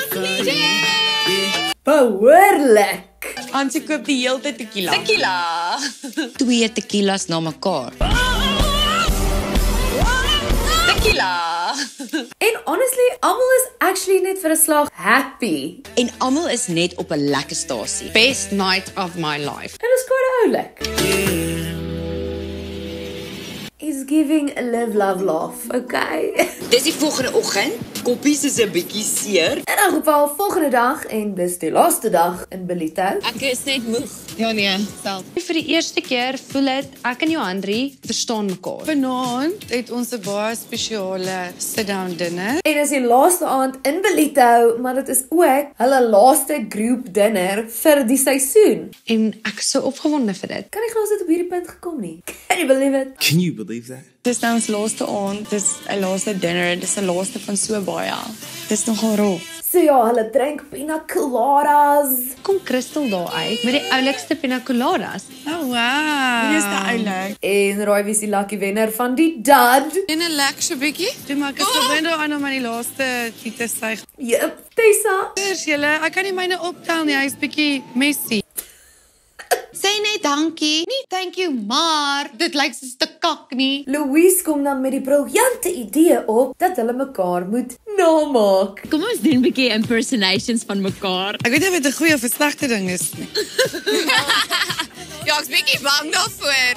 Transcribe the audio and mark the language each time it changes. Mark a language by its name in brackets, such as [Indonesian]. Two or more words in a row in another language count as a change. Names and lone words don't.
[Afrikaans] Behoorlik. Ansie koop die hele tyd tequila. Tequila. 2 tequilas na mekaar. Tequila. En honestly, almal is actually net vir 'n slag happy. En almal is net op 'n lekker stasie. [English] Best night of my life. [Afrikaans] En is quite oulik. [English] He's giving a live, love, laugh, okay? [Afrikaans] Dis die volgende oggend. Koppies is 'n bietjie seer. In elk geval, volgende dag en dis die laaste dag in Belito. Ek is net moeg. ja nee, self. Vir die eerste keer voel dit ek en Johandri verstaan mekaar. Vanaand het ons 'n baie spesiale [English] sit-down dinner. [Afrikaans] En dis die laaste aand in Belito, maar dit is ook hulle laaste groep dinner vir die seisoen. En ek is so opgewonde vir dit. Kan nie glo ons het op hierdie punt gekom nie. [English] Can you believe it? Can you believe that? [Afrikaans] Dis nou ons laaste aand, dis 'n laaste dinner, dis 'n laaste van so baie. Dis nogal rof. So ja, hulle drink pina coladas. Kom Christel daar uit met die oulikste pina coladas. [English] Oh wow. [Afrikaans] Wie is die oulik? En raai wie is die lucky wenner van die dad? En 'n lekker bietjie. Toe maak ek gewend daaraan om aan die laaste te suig. Jep, Tessa. Eers julle, ek kan nie myne optel nie. Hy's bietjie messy. Sê net dankie. Nie [English] thank you, [Afrikaans] maar dit lyk soos te kak nie. Louise kom dan met die briljante idee op dat hulle mekaar moet namaak. Kom ons doen 'n bietjie impersonations van mekaar. Ek weet nie of dit 'n goeie of 'n slegte ding is nie. Ja, ek's bietjie bang daarvoor.